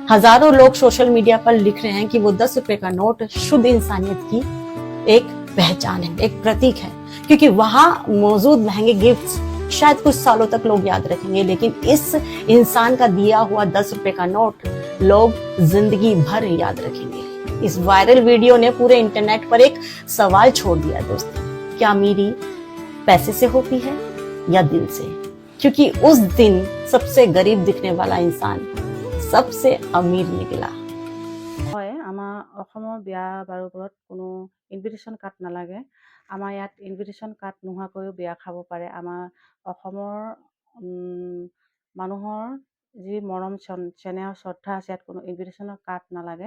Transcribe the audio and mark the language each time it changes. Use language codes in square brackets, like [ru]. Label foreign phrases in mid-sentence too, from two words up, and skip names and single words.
[hi] हजारों लोग [en] social media [hi] पर लिख रहे हैं कि वो 10 रुपए का नोट शुद्ध इंसानियत की एक पहचान है, एक प्रतीक है, क्योंकि वहां मौजूद महंगे गिफ्ट्स शायद कुछ सालों तक लोग याद रखेंगे, लेकिन इस इंसान का दिया हुआ 10 रुपए का नोट लोग जिंदगी भर याद रखेंगे। इस [en] viral video [hi] ने पूरे इंटरनेट पर एक सवाल छोड़ दिया दोस्तों, क्या अमीरी पैसे से होती है या दिल से? क्योंकि उस दिन सबसे गरीब दिखने वाला इंसान सबसे अमीर निकला। [as] হয় আমাৰ অসমৰ বিয়া বাৰুবোৰত কোনো [en] invitation card [as] নালাগে। আমাৰ ইয়াত [en] invitation card [as] নোহোৱাকৈও বিয়া খাব পাৰে। আমাৰ অসমৰ মানুহৰ যি মৰম চেনেহ শ্ৰদ্ধা আছে, ইয়াত কোনো ইনভিটেশ্যনৰ কাৰ্ড নালাগে।